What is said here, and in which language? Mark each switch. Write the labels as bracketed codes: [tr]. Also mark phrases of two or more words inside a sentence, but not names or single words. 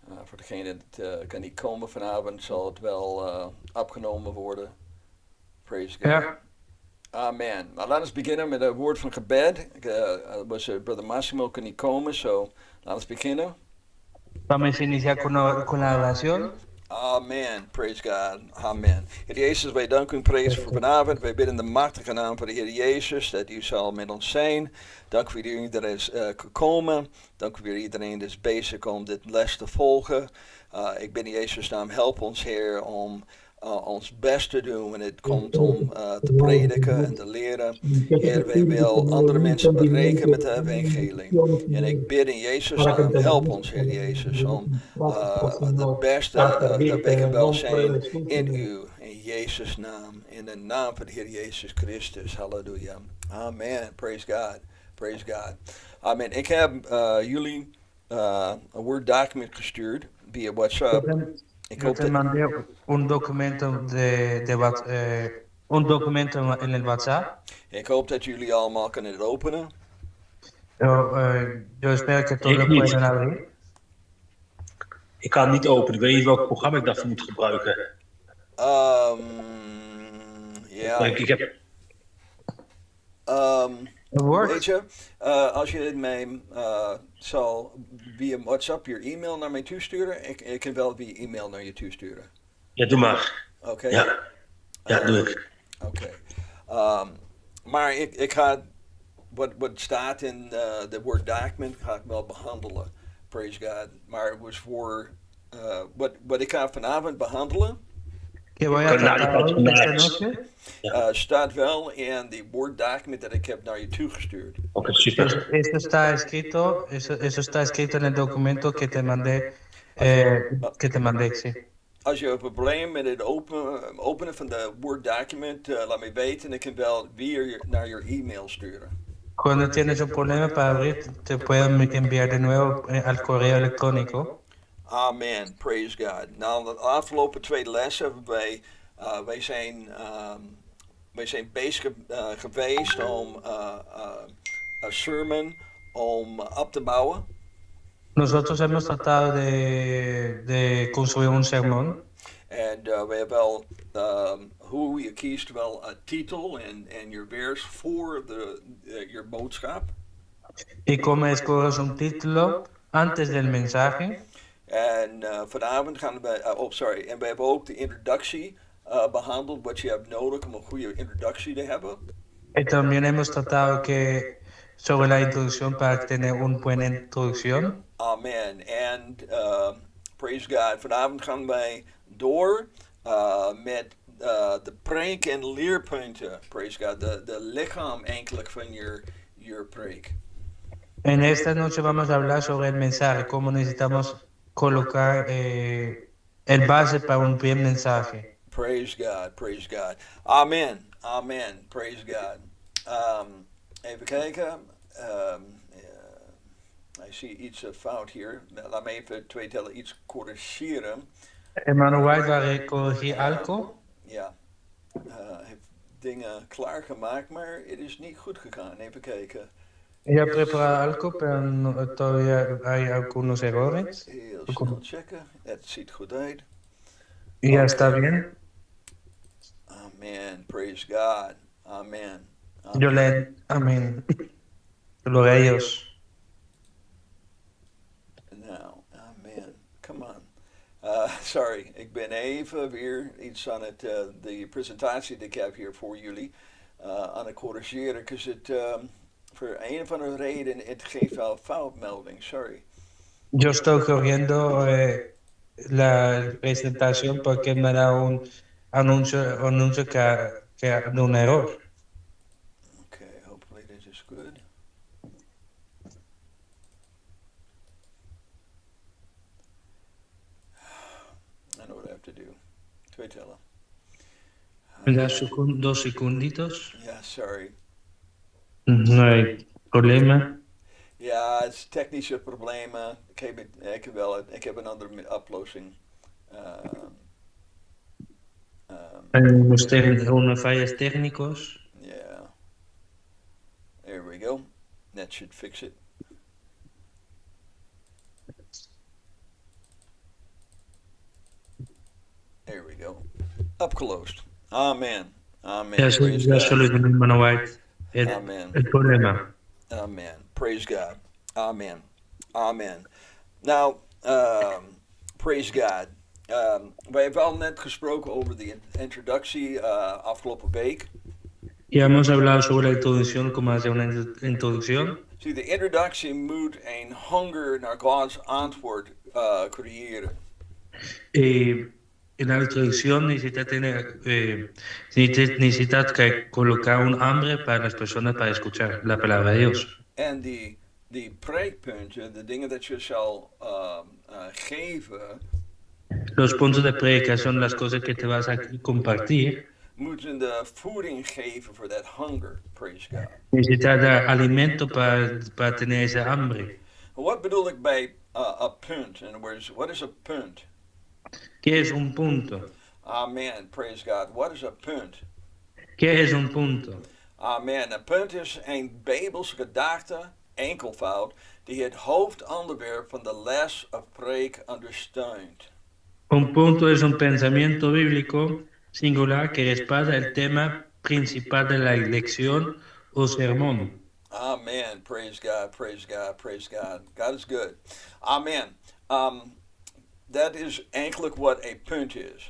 [nl] voor degene dat kan niet komen vanavond, zal het wel opgenomen worden. [en] Praise God. [nl] Ja, Amen. Nou, laten we beginnen met een woord van gebed. Brother Massimo kan niet komen, so laten we beginnen. [es] vamos a iniciar con la oración. [en] Amen. Praise God. Amen. [nl] Heer Jezus, wij danken u en prijzen voor vanavond. Wij bidden in de machtige naam van de Heer Jezus dat u zal met ons zijn. Dank voor iedereen dat is gekomen. Dank voor iedereen dat is bezig om dit les te volgen. Ik bid in Jezus' naam, help ons Heer om ons best te doen wanneer het komt om te prediken en te leren. Heer, wij willen andere mensen bereiken met de evangelie. En ik bid in Jezus' naam, help ons Heer Jezus om de beste dat wij kan wel zijn in u. In Jezus' naam. In de naam van de Heer Jezus Christus. [en] Halleluja. Amen. Praise God. Praise God. Amen. [nl] Ik heb jullie een Word document gestuurd via WhatsApp. Ik [es] Yo [nl] hoop te dat, [es] mandé un documento un documento en el WhatsApp. [nl] ik hoop dat jullie allemaal kunnen het openen. [es] Yo espero que todos [nl] Ik [es] lo [nl] niet. [es] puedan abrir. [nl] Ik kan het niet openen. Ik weet niet welk programma ik daarvoor moet gebruiken. Ja. Ik heb... Word? Weet je, als je het mij zal via WhatsApp je e-mail naar mij toesturen, ik kan wel via e-mail naar je toesturen. Ja, doe maar. Oké? Ja, doe ik. Oké. Maar ik ga wat staat in de Word document ga ik wel behandelen. [en] Praise God. [nl] Maar het was voor wat ik ga vanavond behandelen. [es] Que voy a tratar hoy, esta noche. [nl] Staat wel in die Word document dat ik heb naar je toegestuurd. Oké, super. [es] Eso está escrito en el documento que te mandé, sí. [nl] Als je een probleem met het openen van de Word document, laat me weten en ik kan wel weer naar je e-mail sturen. [es] Cuando tienes un problema para abrir, te puedo enviar de nuevo al correo electrónico. [en] Amen, praise God. [nl] Nou, de afgelopen 2 lessen, wij zijn bezig geweest om een sermon om op te bouwen. [es] Nosotros hemos tratado de construir un sermón. [nl] En we hebben wel hoe je kiest wel een titel en je vers voor je boodschap. [es] Y cómo escoges un título antes del mensaje. [nl] En vanavond gaan we, en we hebben ook de introductie behandeld, wat je hebt nodig om een goede introductie te hebben. [es] Y también hemos tratado sobre la introducción para tener una buena introducción. [en] Amen. En praise God, [nl] vanavond gaan wij door met de preek en leerpunten. [en] Praise God, [nl] de lichaam eigenlijk van je preek. [es] En esta noche vamos a hablar sobre el mensaje, cómo necesitamos colocar el base para un buen mensaje. [en] Praise God, praise God. Amen, amen, praise God. [nl] Even kijken. Ik zie iets fout hier. Laat me even 2 tellen iets corrigeren. [es] Hermano White va a corregir algo. [nl] Ja, heeft dingen klaargemaakt, maar het is niet goed gegaan. Even kijken. [es] Ella prepara algo, pero todavía hay algunos errores. [nl] Heel snel checken. Het ziet goed uit. [es] Y ya está bien. [en] Amen, praise God. Amen. [es] Yo le amén. Gloria a Dios. [en] Nou, amen. Come on. [nl] Sorry, ik ben even weer iets aan het, de presentatie die ik heb hier voor jullie aan het corrigeren. Dus het, voor een of andere reden, het geeft wel foutmelding. Sorry. [es] Yo estoy corriendo la presentación porque me da un anuncio que da un error. [en] Okay, hopefully this is good. I know what I have to do. 2 tellen. [es] Dos segunditos. [nl] Ja, sorry. [es] No hay problema. [nl] Ja, het is technische problemen. Ik heb een andere oplossing. [es] Hemos tenido unos fallos técnicos. [en] Yeah. There we go. That should fix it. go. [nl] Opgelost. Amen. Amen. Ja, [en] Praise [nl] ja [en] God. soluționăm Mano White Amen. [es] el problema. [en] Amen. Praise God. Amen. Amen. Nou, praise God. [nl] Wij hebben al net gesproken over de introductie afgelopen week. [es] Ya hemos hablado sobre la introducción, como hacer una introducción. [nl] Zie, de introductie moet een hunger naar Gods antwoord creëren. [es] En la introducción necesitas colocar un hambre para las personas para escuchar la palabra de Dios. [nl] En die preekpunten, de dingen dat je zal geven, [es] Los puntos de predicación, las cosas que te vas a compartir, [nl] moeten de voeding geven voor [en] that hunger. Praise God. [es] necesitas dar alimento para tener ese hambre. [nl] Wat bedoel ik bij [en] a punt? In other words, what is a punt? [es] ¿Qué es un punto? [en] Amen. Praise God. What is a punt? [es] ¿Qué es un punto? [en] Amen. [nl] Een punt is een Bijbelse gedachte, enkelvoud, die het hoofdonderwerp van de les of preek ondersteunt. [es] Un punto es un pensamiento bíblico singular que respalda el tema principal de la lección o sermón. [en] Amen. Praise God. Praise God. Praise God. God is good. Amen. [nl] Dat is eigenlijk wat een punt is.